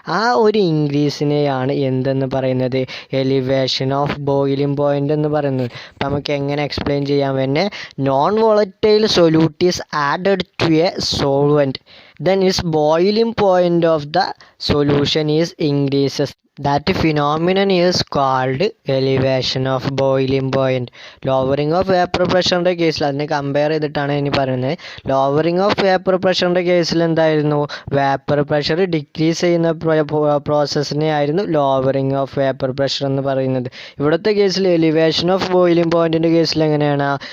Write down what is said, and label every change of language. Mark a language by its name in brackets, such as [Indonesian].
[Malayalam] ആ ഒരു ഇൻക്രീസിനെയാണ് എന്തെന്ന് പറയുന്നത്? എലിവേഷൻ ഓഫ് ബോയിലിംഗ് പോയിൻ്റ് എന്ന് പറയുന്നത്. അപ്പം നമുക്ക് എങ്ങനെ എക്സ്പ്ലെയിൻ ചെയ്യാം? [English] When a non volatile solute is added to a solvent, then its boiling point of the solution is increases. That phenomenon is called elevation of boiling point. [Malayalam] Lowering of vapor pressure കേസിൽ അതിനെ compare ചെയ്തിട്ടാണ് ഇനി പറയുന്നത്. Lowering of vapour പ്രഷറിൻ്റെ കേസിൽ എന്തായിരുന്നു? Vapour pressure decrease ചെയ്യുന്ന പ്രോസസ്സിനെ ആയിരുന്നു lowering of vapour pressure എന്ന് പറയുന്നത്. ഇവിടുത്തെ കേസിൽ എലിവേഷൻ ഓഫ് ബോയിലിംഗ് പോയിൻറ്റിൻ്റെ കേസിൽ എങ്ങനെയാണ്?